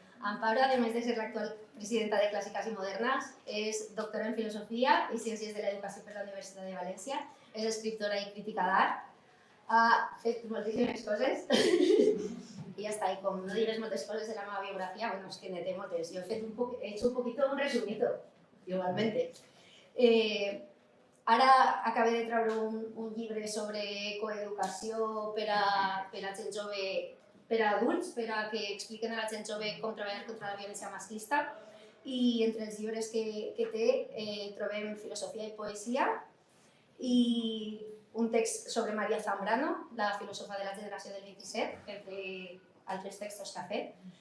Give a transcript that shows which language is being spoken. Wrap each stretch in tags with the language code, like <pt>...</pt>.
<ca>Amparo, a més de ser l'actual presidenta de Clàssiques i Modernes, és doctora en Filosofia i Ciències de l'Educació per la Universitat de València, és escriptora i crítica d'art, ha fet moltíssimes coses i ja està, i com no diré moltes coses de la meva biografia, bueno, és que n'he moltes.</ca> <es>Jo he hecho un poquito un resumito, igualmente.</es> <ca>Ara acabé de treure un llibre sobre coeducació per a gent jove, per a adults, per a que expliquen a la gent jove com treballar contra la violència masclista. I entre els llibres que té trobem filosofia i poesia i un text sobre María Zambrano, la filòsofa de la generació del 27, entre altres textos que ha fet.</ca>